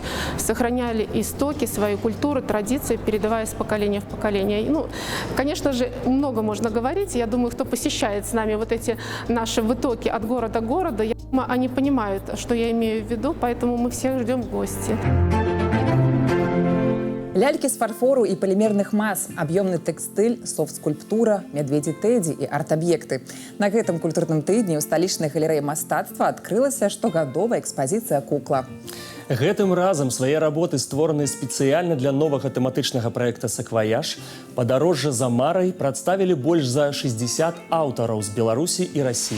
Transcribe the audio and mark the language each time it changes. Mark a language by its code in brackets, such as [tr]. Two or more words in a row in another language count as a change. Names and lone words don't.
[ru] Сохраняли истоки, свою культуру, традиции, передавая с поколения в поколение. Ну, конечно же, много можно говорить. Я думаю, кто посещает с нами вот эти наши вытоки от города к городу, я думаю, они понимают, что я имею в виду, поэтому мы всех ждем в гости. [be] Лялькі з фарфору і палімерных мас, аб'ёмны тэкстыль, софт-скульптура, мядведзі Тэдзі і арт-аб'екты. На гэтым культурным тыдні ў сталічнай галерэі мастацтва адкрылася штогадовая экспазіцыя «Кукла». Гэтым разам свае работы, створаныя спецыяльна для новага тэматычнага праекта «Сакваяж», «Падарожжа за марай» прадставілі больш за 60 аўтараў з Беларусі і Расіі.